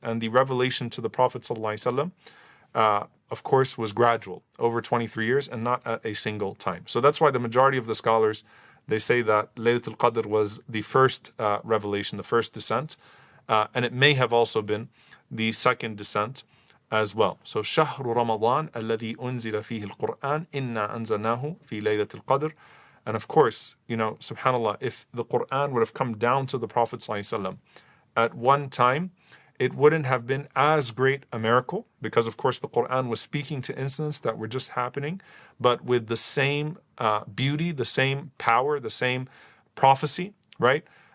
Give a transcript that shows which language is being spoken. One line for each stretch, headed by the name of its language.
English: And the revelation to the Prophet ﷺ, of course, was gradual, over 23 years and not at a single time. So that's why the majority of the scholars, they say that Laylatul Qadr was the first revelation, the first descent, and it may have also been the second descent as well. So
Arabic: شهر رمضان الذي أنزل فيه القرآن إنا أنزلناه في ليلة القدر.
English: And of course, subhanAllah, if the Quran would have come down to the Prophet ﷺ at one time, it wouldn't have been as great a miracle, because of course the Quran was speaking to incidents that were just happening, but with the same beauty, the same power, the same prophecy, right?